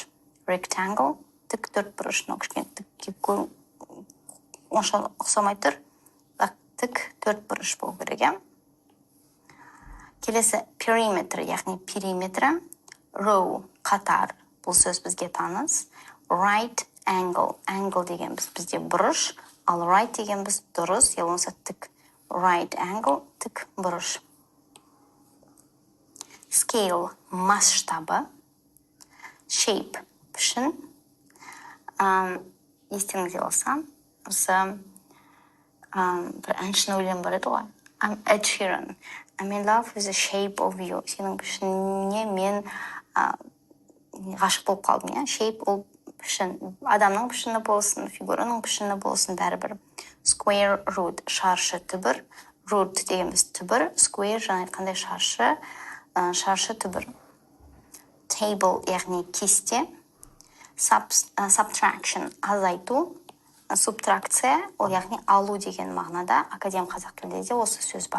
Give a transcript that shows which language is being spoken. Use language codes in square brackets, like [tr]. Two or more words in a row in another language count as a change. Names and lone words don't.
[kk] Rectangle, тік, төрт бұрыш. Кішкене тікке онша ұқсамай тұр. Тік, төрт бұрыш болу керек. Келесі perimeter, яғни периметр. Row, қатар. Бұл сөз бізге таныс. [en] Right angle, [kk] angle деген бізде бұрыш. Ал right дегенбіз дұрыс, я болмаса тік. [en] Right angle, [kk] тік бұрыш. Scale масштабы. Shape пішін. Естеріңізде болса, осы бір әншінің өлеңі бар еді ғой. [en] I'm Ed Sheeran. I'm in love with the shape of you. [kk] Сенің пішініне мен ғашық болып қалдым, иә? Shape ол пішін. Адамның пішіні болсын, фигураның пішіні болсын, бәрібір. [en] Square root, [kk] шаршы түбір. Root дегеніміз түбір. Square, жаңа айтқандай шаршы түбір. Table, яғни кесте. Subtraction, азайту. Субтракция, ол яғни алу деген мағынада, академ қазақ тілінде де осы сөз бар.